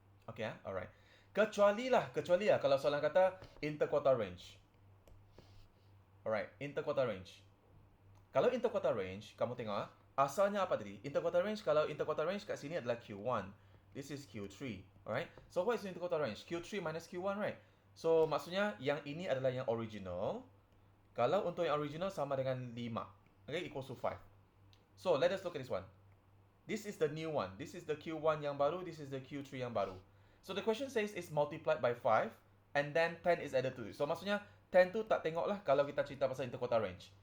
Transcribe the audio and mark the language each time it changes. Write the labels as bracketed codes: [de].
[ms] Okay, alright. Kecuali lah kalau soalan kata interquartile range. Alright, interquartile range. Kalau interquartile range, kamu tengok asalnya apa tadi? Interquartile range, kalau interquartile range kat sini adalah Q1. [en] This is Q3. [ms] Alright? [en] So what is interquartile range? Q3 minus Q1, right? [ms] So maksudnya yang ini adalah yang original. Kalau untuk yang original sama dengan 5. Okay, [en] equals to 5. So let us look at this one. This is the new one. This is the Q1 [ms] yang baru. [en] This is the Q3 [ms] yang baru. [en] So the question says it's multiplied by 5 and then 10 is added to it. [ms] So maksudnya 10 tu tak tengok lah kalau kita cerita pasal [en] interquartile range.